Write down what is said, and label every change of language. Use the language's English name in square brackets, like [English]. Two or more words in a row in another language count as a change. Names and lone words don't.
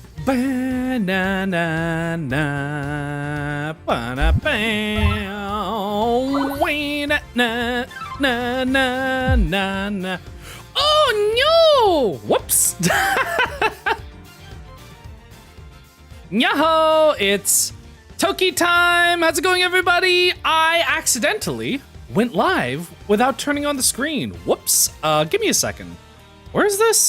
[English] Ba-na-na-na, ba-na-bow, wee-na-na-na-na-na. Oh no! Whoops! Yahoo! It's Toki time! How's it going, everybody? I accidentally went live without turning on the screen. Whoops. Give me a second. Where is this?